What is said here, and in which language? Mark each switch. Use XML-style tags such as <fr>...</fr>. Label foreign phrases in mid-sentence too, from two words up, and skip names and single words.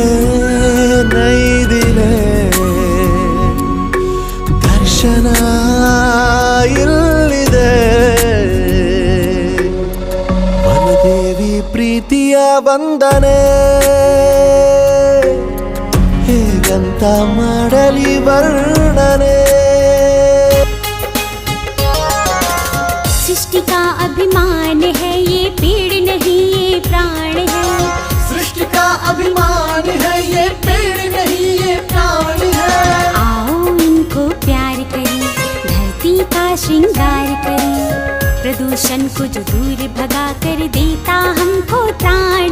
<kn>ನೈದಿಲೆ ದರ್ಶನ ಇಲ್ಲಿದೆ ವನದೇವಿ ಪ್ರೀತಿಯ ವಂದನೆ ಹೇಗಂತ ಮಾಡಲಿ ವರ್ಣನೆ</kn> <hi>सृष्टि का अभिमान है ये पेड़ नहीं ये प्राण है सृष्टि का अभिमान है ये पेड़ नहीं ये प्राण है आओ इनको प्यार करें धरती का श्रृंगार करें प्रदूषण को जो दूर भगा कर देता हमको त्राण</hi>